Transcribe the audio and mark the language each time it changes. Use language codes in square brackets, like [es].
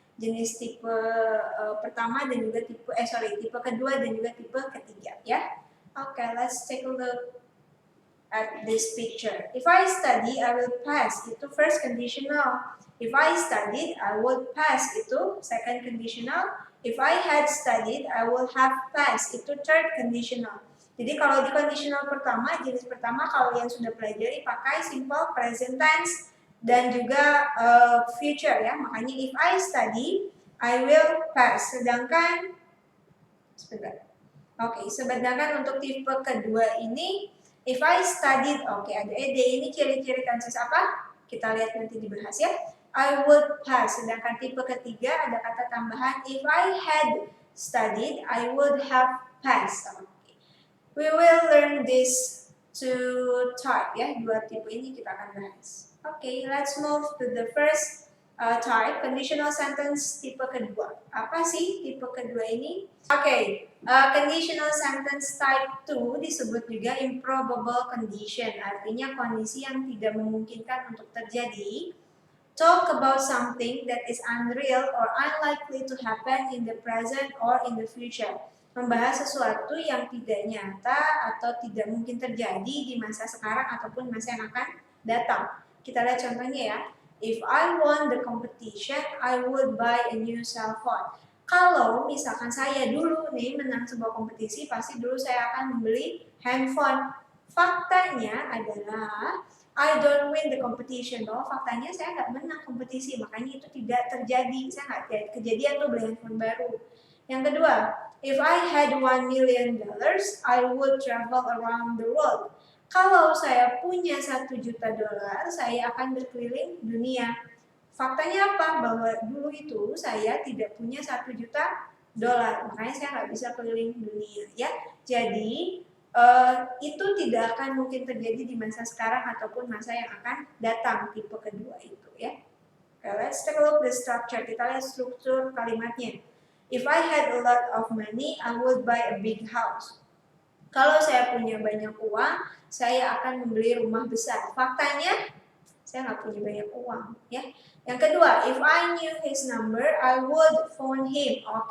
[id] Jenis tipe pertama dan juga tipe kedua dan juga tipe ketiga ya. [en] Okay, let's take a look at this picture. If I study, I will pass. Itu first conditional. If I studied, I would pass. Itu second conditional. If I had studied, I will have passed. [id] Itu third conditional. Jadi kalau di conditional pertama, jenis pertama kalau yang sudah pelajari pakai simple present tense dan juga future ya. [en] Makanya if I study, I will pass. [id] Sedangkan sedangkan untuk tipe kedua ini [en] if I studied, [id] ada ed ini ciri-ciri tenses apa? Kita lihat nanti dibahas ya. [en] I would pass. [id] Sedangkan tipe ketiga ada kata tambahan [en] if I had studied, I would have passed. We will learn this two type ya. [id] Dua tipe ini kita akan bahas. [en] Let's move to the first type, conditional sentence [id] tipe kedua. Apa sih tipe kedua ini? Conditional sentence type 2 disebut juga improbable condition, artinya kondisi yang tidak memungkinkan untuk terjadi. [en] Talk about something that is unreal or unlikely to happen in the present or in the future. [id] Membahas sesuatu yang tidak nyata atau tidak mungkin terjadi di masa sekarang ataupun masa yang akan datang. Kita lihat contohnya ya. [en] If I won the competition, I would buy a new cell phone. [id] Kalau misalkan saya dulu nih menang sebuah kompetisi, pasti dulu saya akan membeli handphone. Faktanya adalah [en] I don't win the competition. [id] Bahwa faktanya saya nggak menang kompetisi, makanya itu tidak terjadi. Saya nggak kejadian tuh beli handphone baru. Yang kedua, [en] if I had $1 million, I would travel around the world. [id] Kalau saya punya $1 juta, saya akan berkeliling dunia. Faktanya apa? Bahwa dulu itu saya tidak punya $1 juta, makanya saya nggak bisa keliling dunia ya. Jadi itu tidak akan mungkin terjadi di masa sekarang ataupun masa yang akan datang, tipe kedua itu ya. [en] Let's take a look the structure. [id] Kita lihat struktur kalimatnya. [en] If I had a lot of money, I would buy a big house. [id] Kalau saya punya banyak uang, saya akan membeli rumah besar. Faktanya, saya nggak punya banyak uang, ya. Yang kedua, [en] if I knew his number, I would phone him.